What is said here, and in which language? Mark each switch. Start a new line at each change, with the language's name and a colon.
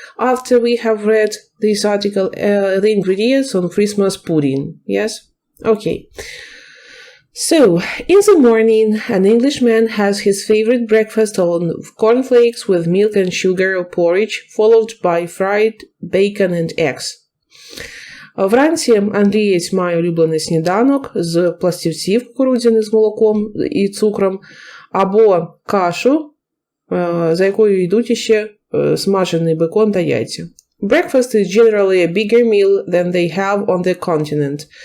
English: After we have read this article, the ingredients on Christmas pudding. Yes? Okay. So, in the morning, an Englishman has his favorite breakfast on cornflakes with milk and sugar or porridge, followed by fried bacon and eggs.
Ukrainian: Вранці англієць має улюблений сніданок з пластівців кукурудзяних з молоком і цукром, або кашу, за якою йдуть іще смажений бекон та яйця.
English: Breakfast is generally a bigger meal than they have on the continent.